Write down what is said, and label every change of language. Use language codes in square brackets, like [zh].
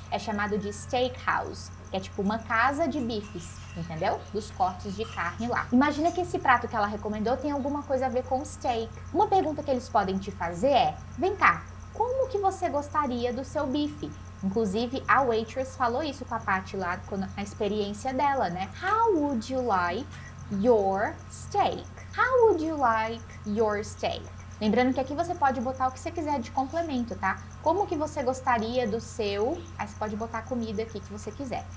[pt] É chamado de steakhouse, que é tipo uma casa de bifes, entendeu? Dos cortes de carne lá. Imagina que esse prato que ela recomendou tem alguma coisa a ver com steak. Uma pergunta que eles podem te fazer é, vem cá, como que você gostaria do seu bife? Inclusive, a waitress falou isso com a Paty lá na experiência dela, né? [en] How would you like your steak? How would you like your steak? [pt] Lembrando que aqui você pode botar o que você quiser de complemento, tá? Como que você gostaria do seu... Aí você pode botar a comida aqui que você quiser.